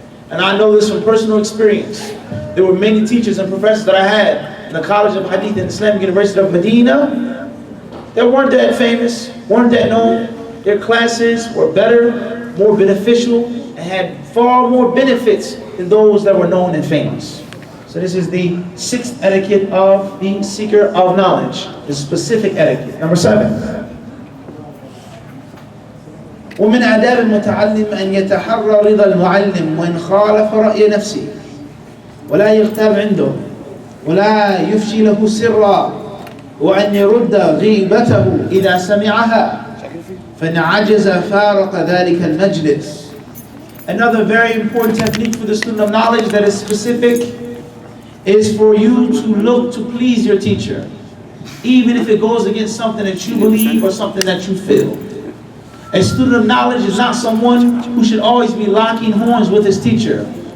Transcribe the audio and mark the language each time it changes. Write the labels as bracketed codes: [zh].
[en] And I know this from personal experience. There were many teachers and professors that I had in the College of Hadith and Islamic University of Medina that weren't that famous, weren't that known. Their classes were better, more beneficial, and had far more benefits than those that were known and famous. So this is the sixth etiquette of the seeker of knowledge, the specific etiquette. Number 7. [ar] ومن آداب المتعلم أن يتحرى رضا المعلم وإن خالف رأي نفسه ولا يغتاب عنده ولا يفشي له سرا وأن يرد غيبته إذا سمعها فإن عجز فارق ذلك المجلس. [en] Another very important technique for the student of knowledge that is specific is for you to look to please your teacher, even if it goes against something that you believe or something that you feel. A student of knowledge is not someone who should always be locking horns with his teacher.